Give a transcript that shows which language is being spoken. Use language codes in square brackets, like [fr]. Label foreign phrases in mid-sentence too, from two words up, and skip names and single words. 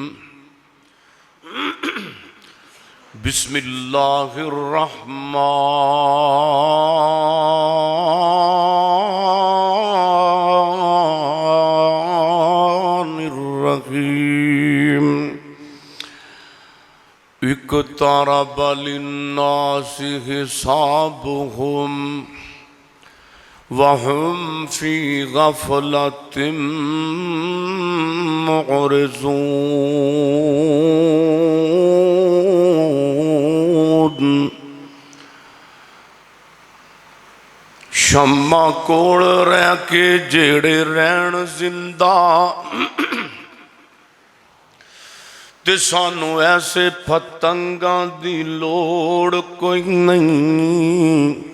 [ar] بسم الله الرحمن الرحيم. اقترب للناس حسابهم وهم في غفلة معرضون. [pa] ਸ਼ਮਾਂ ਕੋਲ ਰਹਿ ਕੇ ਜਿਹੜੇ ਰਹਿਣ ਜ਼ਿੰਦਾ ਤੇ ਸਾਨੂੰ ਐਸੇ ਪਤੰਗਾਂ ਦੀ ਲੋੜ ਕੋਈ ਨਹੀਂ।